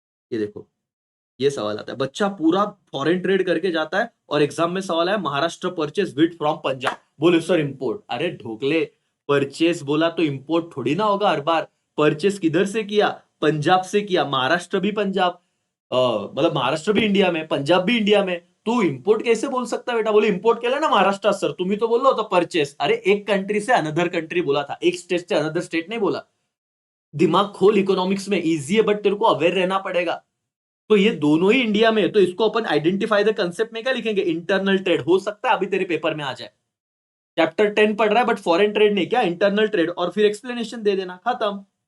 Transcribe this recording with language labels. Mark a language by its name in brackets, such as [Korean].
[Hindi] ये देखो, ये सवाल आता है, बच्चा पूरा फॉरेन ट्रेड करके जाता है और एग्जाम में सवाल है Maharashtra [English] purchase wheat from Punjab, [Hindi] बोले सर इंपोर्ट। अरे ढोकले, परचेस बोला तो इंपोर्ट थोड़ी ना होगा हर बार। परचेस किधर से किया, पंजाब से किया, महाराष्ट्र भी पंजाब, मतलब महाराष्ट्र भी इंडिया में, पंजाब भी इंडिया में, तू इंपोर्ट कैसे बोल सकता बेटा। [Marathi] बोले इंपोर्ट केलं ना महाराष्ट्र सर, तुम्ही तो बोललो होता परचेस। [Hindi] अरे एक कंट्री से अनदर कंट्री बोला था, एक स्टेट से अनदर स्टेट नहीं बोला। दिमाग खोल, इकोनॉमिक्स में इजी है बट तेरे को अवेयर रहना पड़ेगा। तो ये दोनों ही इंडिया में है, तो इसको अपन आइडेंटिफाई द कंसेप्ट में क्या लिखेंगे, इंटरनल ट्रेड। हो सकता है अभी तेरे पेपर में आ जाए, चैप्टर 10 पढ़ रहा है बट फॉरेन ट्रेड नहीं, क्या इंटरनल ट्रेड, और फिर एक्सप्लेनेशन दे देना, खत्म।